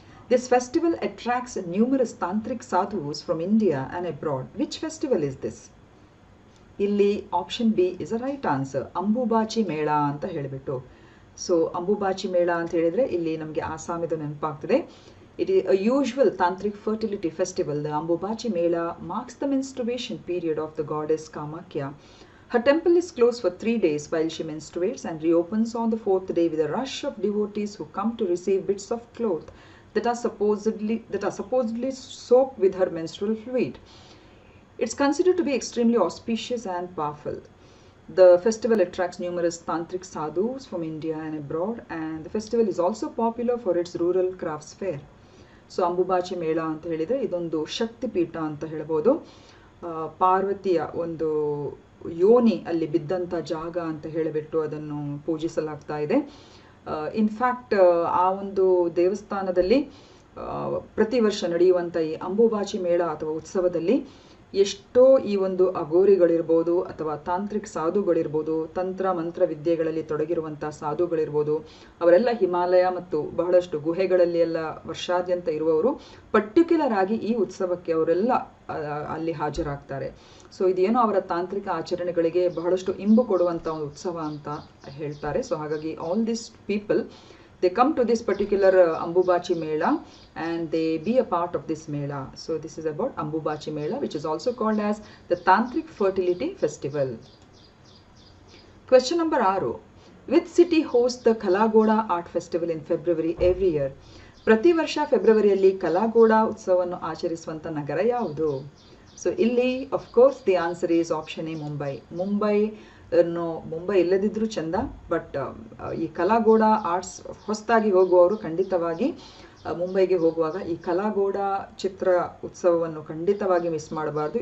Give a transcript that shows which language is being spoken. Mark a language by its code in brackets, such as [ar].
[en] This festival attracts numerous tantric sadhus from India and abroad. Which festival is this? ಇಲ್ಲಿ option B is a right answer, Ambubachi Mela [kn] ಅಂತ ಹೇಳಿಬಿಟ್ಟು. So Ambubachi ಮೇಳ ಅಂತ ಹೇಳಿದರೆ ಇಲ್ಲಿ ನಮಗೆ ಆಸಾಮಿದು ನೆನಪಾಗ್ತದೆ. [en] It is a usual tantric fertility festival. The Ambubachi Mela marks the menstruation period of the goddess Kamakya. Her temple is closed for 3 days while she menstruates and reopens on the 4th day with a rush of devotees who come to receive bits of cloth that are supposedly soaked with her menstrual fluid. It's considered to be extremely auspicious and powerful. The festival attracts numerous tantric sadhus from India and abroad, and the festival is also popular for its rural crafts fair. [kn] So Ambubachi ಮೇಳ ಅಂತ ಹೇಳಿದರೆ ಇದೊಂದು ಶಕ್ತಿಪೀಠ ಅಂತ ಹೇಳ್ಬೋದು. ಪಾರ್ವತಿಯ ಒಂದು ಯೋನಿ ಅಲ್ಲಿ ಬಿದ್ದಂಥ ಜಾಗ ಅಂತ ಹೇಳಿಬಿಟ್ಟು ಅದನ್ನು ಪೂಜಿಸಲಾಗ್ತಾ ಇದೆ. ಇನ್ಫ್ಯಾಕ್ಟ್ ಆ ಒಂದು ದೇವಸ್ಥಾನದಲ್ಲಿ ಪ್ರತಿ ವರ್ಷ ನಡೆಯುವಂಥ ಈ ಅಂಬುಬಾಚಿ ಮೇಳ ಅಥವಾ ಉತ್ಸವದಲ್ಲಿ ಎಷ್ಟೋ ಈ ಒಂದು ಅಘೋರಿಗಳಿರ್ಬೋದು ಅಥವಾ ತಾಂತ್ರಿಕ ಸಾಧುಗಳಿರ್ಬೋದು, ತಂತ್ರ ಮಂತ್ರ ವಿದ್ಯೆಗಳಲ್ಲಿ ತೊಡಗಿರುವಂಥ ಸಾಧುಗಳಿರ್ಬೋದು, ಅವರೆಲ್ಲ ಹಿಮಾಲಯ ಮತ್ತು ಬಹಳಷ್ಟು ಗುಹೆಗಳಲ್ಲಿ ಎಲ್ಲ ವರ್ಷಾದ್ಯಂತ ಇರುವವರು ಪರ್ಟಿಕ್ಯುಲರ್ ಆಗಿ ಈ ಉತ್ಸವಕ್ಕೆ ಅವರೆಲ್ಲ ಅಲ್ಲಿ ಹಾಜರಾಗ್ತಾರೆ. ಸೊ ಇದೇನೋ ಅವರ ತಾಂತ್ರಿಕ ಆಚರಣೆಗಳಿಗೆ ಬಹಳಷ್ಟು ಇಂಬು ಕೊಡುವಂಥ ಒಂದು ಉತ್ಸವ ಅಂತ ಹೇಳ್ತಾರೆ. [en] So ಹಾಗಾಗಿ all this people, they come to this particular Ambubachi Mela and they be a part of this Mela. So this is about Ambubachi Mela, which is also called as the Tantric Fertility Festival. Question number 6. Which city hosts the Kalagoda Art Festival in February every year? [kn] ಪ್ರತಿ ವರ್ಷ ಫೆಬ್ರವರಿಯಲ್ಲಿ ಕಲಾಗೋಡ ಉತ್ಸವವನ್ನು ಆಚರಿಸುವಂಥ ನಗರ ಯಾವುದು? [en] So ಇಲ್ಲಿ of course the answer is option A, Mumbai. [kn] Mumbai ಇಲ್ಲದಿದ್ರೂ ಚಂದ, but ಈ ಕಲಾಗೋಡ arts ಹೊಸದಾಗಿ ಹೋಗುವವರು ಖಂಡಿತವಾಗಿ ಮುಂಬೈಗೆ ಹೋಗುವಾಗ ಈ ಕಲಾಗೋಡ ಚಿತ್ರ ಉತ್ಸವವನ್ನು ಖಂಡಿತವಾಗಿ ಮಿಸ್ ಮಾಡಬಾರ್ದು.